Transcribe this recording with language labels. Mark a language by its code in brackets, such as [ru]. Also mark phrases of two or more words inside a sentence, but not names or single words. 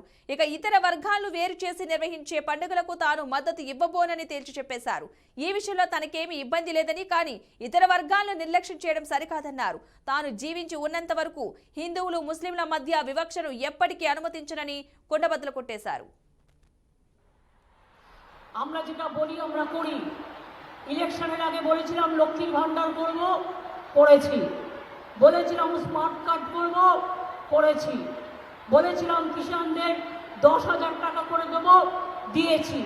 [te] ఇక ఇతర వర్గాలను వేరు చేసి నిర్వహించే పండుగలకు తాను మద్దతు ఇవ్వబోనని తేల్చి చెప్పేశారు. ఈ విషయంలో తనకేమీ ఇబ్బంది లేదని, కానీ ఇతర వర్గాలను నిర్లక్ష్యం చేయడం సరికాదన్నారు. తాను జీవించి ఉన్నంత వరకు హిందువులు ముస్లింల మధ్య వివక్షను ఎప్పటికీ అనుమతించనని కుండబద్దలు కొట్టేశారు. [bn] ইলেকশনের আগে বলেছিলাম লক্ষ্মীর ভান্ডার করব, করেছি। বলেছিলাম [en] smart card [bn] করব, করেছি। বলেছিলাম কিষানদের 10,000 টাকা করে দেব, দিয়েছি।